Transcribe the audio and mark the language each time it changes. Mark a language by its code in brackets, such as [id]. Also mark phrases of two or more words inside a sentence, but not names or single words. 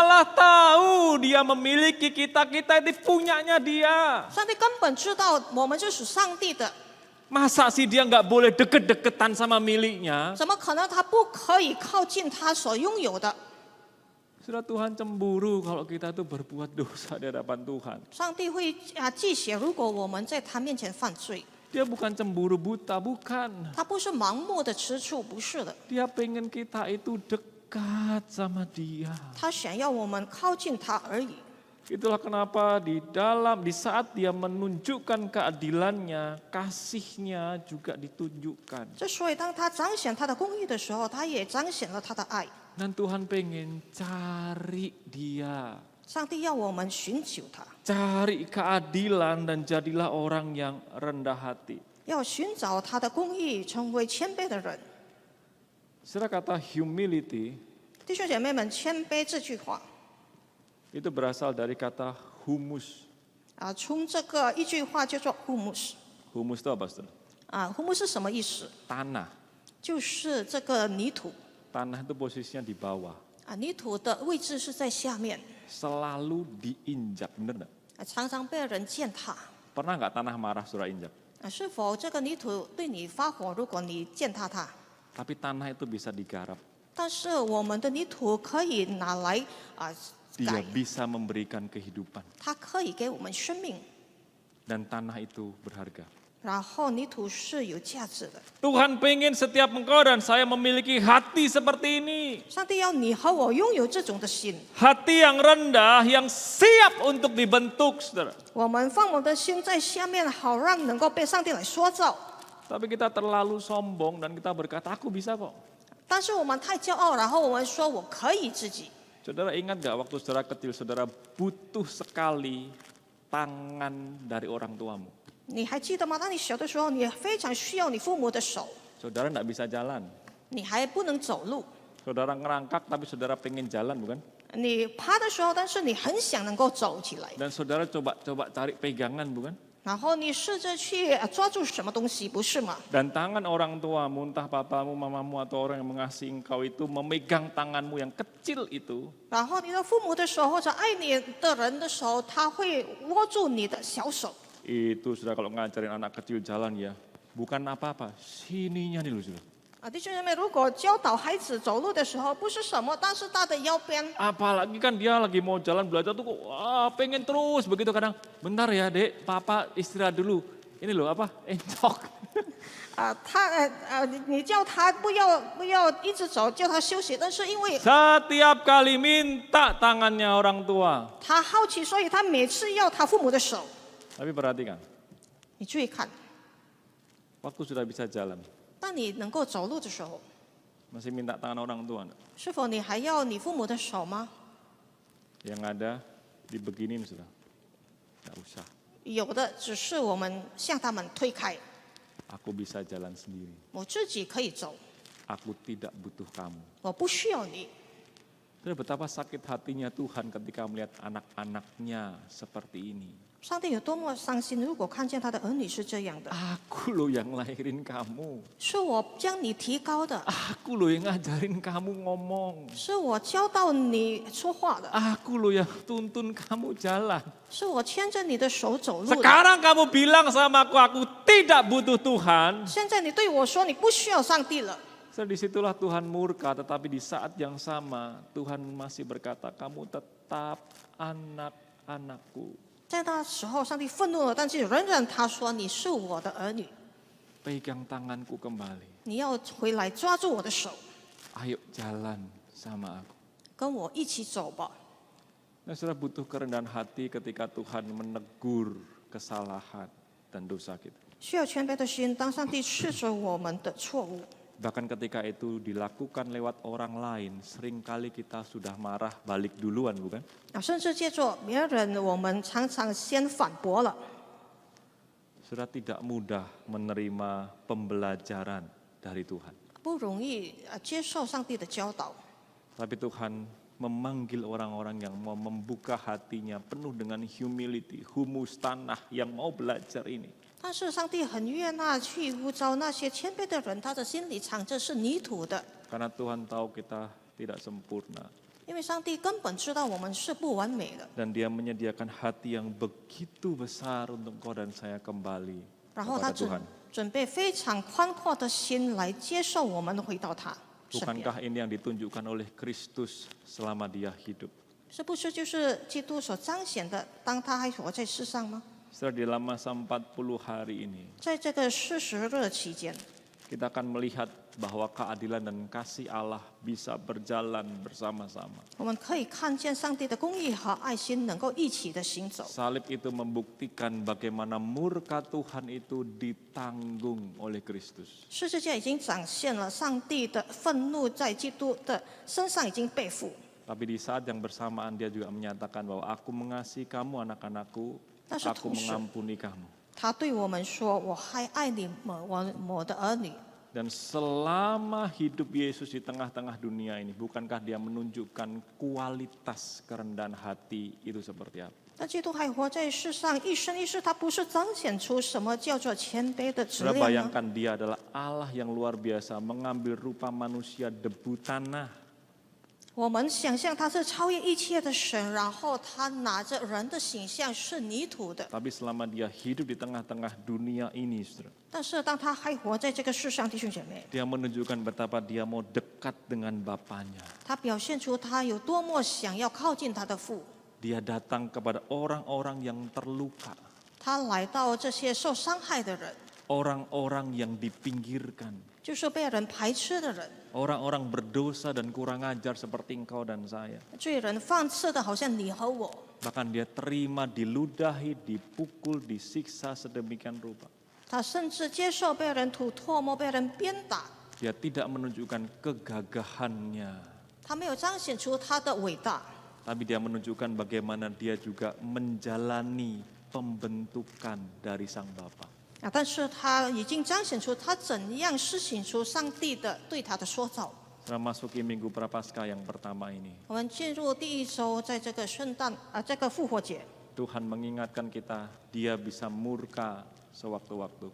[id] Allah tahu dia memiliki kita, kita itu punyanya dia. [zh] 上帝根本知道我们是属上帝的， [id] Masa sih dia nggak boleh deket-deketan sama miliknya? [zh] 怎么可能他不可以靠近他所拥有的？ [id] Sudah Tuhan cemburu kalau kita tuh berbuat dosa di hadapan Tuhan. [zh] 上帝会忌邪，如果我们在他面前犯罪， [id] Dia bukan cemburu buta, bukan. [zh] 他不是盲目的吃醋，不是的， [id] Dia pengen kita itu dekat sama dia. [zh] 他想要我们靠近他而已。 [id] Itulah kenapa di saat dia menunjukkan keadilannya, kasihnya juga ditunjukkan. [zh] 之所以当他彰显他的公义的时候，他也彰显了他的爱。 [id] Dan Tuhan pengen cari dia. [zh] 上帝要我们寻求他， [id] Cari keadilan dan jadilah orang yang rendah hati. [zh] 要寻找他的公义，成为谦卑的人。 [id] Saudara, kata humility [zh] 弟兄姐妹们，谦卑这句话 [id] itu berasal dari kata humus. [zh] 从这个一句话叫做 humus [id] Humus itu apa, saudara? [zh] humus 是什么意思？ [id] Tanah. [zh] 就是这个泥土 [id] Tanah itu posisinya di bawah. [zh] 泥土的位置是在下面， [id] Selalu diinjak, benar nggak? [zh] 常常被人践踏。 [id] Pernah nggak tanah marah saudara injak? [zh] 是否这个泥土对你发火？如果你践踏它， [id] Tapi tanah itu bisa digarap. [zh] 但是我们的泥土可以拿来改 [id] Dia，bisa memberikan kehidupan. [zh] 它可以给我们生命， [id] Dan tanah itu berharga. [zh] 然后泥土是有价值的。 [id] Tuhan pengen setiap engkau dan saya memiliki hati seperti ini. [zh] 上帝要你和我拥有这种的心， [id] Hati yang rendah, yang siap untuk dibentuk, saudara. [zh] 我们放我们的心在下面，好让能够被上帝来塑造。 [id] Tapi kita terlalu sombong dan kita berkata, aku bisa kok. [zh] 但是我们太骄傲，然后我们说我可以自己。 [id] Saudara ingat gak waktu saudara kecil, saudara butuh sekali tangan dari orang tuamu. [zh] 你还记得吗？当你小的时候，你非常需要你父母的手， [id] Saudara gak bisa jalan. [zh] 你还不能走路。 [id] Saudara ngerangkak tapi saudara pengen jalan, bukan? [zh] 你趴的时候，但是你很想能够走起来， [id] Dan saudara coba cari pegangan, bukan? [zh] 然后你试着去抓住什么东西，不是吗？ [id] Dan tangan orang tuamu, entah papamu, mamamu atau orang yang mengasihi engkau itu memegang tanganmu yang kecil itu. [zh] 然后你的父母的手或者爱你的人的手，他会握住你的小手。 [id] Itu sudah kalau ngajarin anak kecil jalan ya, bukan apa-apa, sininya nih loh sudah. [zh] 弟兄姐妹，如果教导孩子走路的时候不是什么，但是他的腰边， [id] Apalagi kan dia lagi mau jalan belajar tuh kok pengen terus begitu kadang. Bentar ya dek, papa istirahat dulu. Ini loh apa? Encok. [zh] 你叫他不要一直走，叫他休息，但是因为 [id] Setiap kali minta tangannya orang tua. [zh] 他好奇，所以他每次要他父母的手。 [id] Tapi perhatikan, [zh] 你注意看， [id] waktu sudah bisa jalan, [zh] 当你能够走路的时候， [id] masih minta tangan orang tua enggak? [zh] 是否你还要你父母的手吗？ [id] Yang ada dibeginin sudah. Enggak usah. [zh] 有的只是我们向他们推开， [id] Aku bisa jalan sendiri. [zh] 我自己可以走， [id] Aku tidak butuh kamu. [zh] 我不需要你。 [id] Saudara, betapa sakit hatinya Tuhan ketika melihat anak-anaknya seperti ini. [zh] 上帝有多么伤心，如果看见他的儿女是这样的， [id] Aku loh yang lahirin kamu. [zh] 是我将你提高的， [id] Aku loh yang ngajarin kamu ngomong. [zh] 是我教导你说话的， [id] Aku loh yang tuntun kamu jalan. [zh] 是我牵着你的手走路的。 [id] Sekarang kamu bilang sama aku tidak butuh Tuhan. [zh] 现在你对我说你不需要上帝了， [id] Disitulah Tuhan murka, tetapi di saat yang sama Tuhan masih berkata, kamu tetap anak-anakku. [zh] 在那时候上帝愤怒了，但是仍然他说你是我的儿女， [id] Pegang tanganku kembali. [zh] 你要回来抓住我的手， [id] Ayo jalan sama aku. [zh] 跟我一起走吧。 [id] Nah, saudara butuh kerendahan hati ketika Tuhan menegur kesalahan dan dosa kita. [zh] 需要谦卑的心，当上帝斥责我们的错误， [id] Bahkan ketika itu dilakukan lewat orang lain, seringkali kita sudah marah balik duluan, bukan? [zh] 甚至借助别人，我们常常先反驳了。 [id] Sudah tidak mudah menerima pembelajaran dari Tuhan. [zh] 不容易接受上帝的教导， [id] Tapi Tuhan memanggil orang-orang yang mau membuka hatinya penuh dengan humility, humus tanah yang mau belajar ini. [zh] 但是上帝很悦纳去呼召那些谦卑的人，他的心里藏着是泥土的， [id] Karena Tuhan tahu kita tidak sempurna. [zh] 因为上帝根本知道我们是不完美的， [id] Dan dia menyediakan hati yang begitu besar untuk kau dan saya kembali [zh] 然后他 [id] kepada Tuhan. [zh] 准备非常宽阔的心来接受我们回到他身边。 [id] Bukankah ini yang ditunjukkan oleh Kristus selama dia hidup? [zh] 是不是就是基督所彰显的，当他还活在世上吗？ [id] Setelah di dalam masa 40 hari ini, [zh] 在这个40日期间， [id] kita akan melihat bahwa keadilan dan kasih Allah bisa berjalan bersama-sama. [zh] 我们可以看见上帝的公义和爱心能够一起的行走。 [id] Salib itu membuktikan bagaimana murka Tuhan itu ditanggung oleh Kristus. [zh] 十字架已经展现了上帝的愤怒在基督的身上已经背负。 [id] Tapi di saat yang bersamaan dia juga menyatakan bahwa aku mengasihi kamu anak-anakku, aku mengampuni kamu. [zh] 他对我们说：“我还爱你们，我的儿女。” [id] Dan selama hidup Yesus di tengah-tengah dunia ini, bukankah dia menunjukkan kualitas kerendahan hati itu seperti apa? [zh] 那基督还活在世上，一生一世，他不是彰显出什么叫做谦卑的质 [id] Saudara [zh] 量吗？ [id] bayangkan dia adalah Allah yang luar biasa, mengambil rupa manusia debu tanah. [zh] 我们想象他是超越一切的神，然后他拿着人的形象是泥土的， [id] Tapi selama dia hidup di tengah-tengah dunia ini, saudara, [zh] 但是当他还活在这个世上，弟兄姐妹， [id] dia menunjukkan betapa dia mau dekat dengan Bapaknya. [zh] 他表现出他有多么想要靠近他的父。 [id] Dia datang kepada orang-orang yang terluka, [zh] 他来到这些受伤害的人， [id] orang-orang yang dipinggirkan, [zh] 就是被人排斥的人， [id] orang-orang berdosa dan kurang ajar seperti engkau dan saya. [zh] 罪人放肆的，好像你和我。 [id] Bahkan dia terima diludahi, dipukul, disiksa sedemikian rupa. [zh] 他甚至接受被人吐唾沫、被人鞭打， [id] Dia tidak menunjukkan kegagahannya, [zh] 他没有彰显出他的伟大， [id] tapi dia menunjukkan bagaimana dia juga menjalani pembentukan dari Sang Bapa. [zh] 但是他已经彰显出他怎样施行出上帝的对他的塑造。 [id] Setelah masuki Minggu Prapaskah yang pertama ini, [zh] 我们进入第一周，在这个这个复活节， [id] Tuhan mengingatkan kita, dia bisa murka sewaktu-waktu.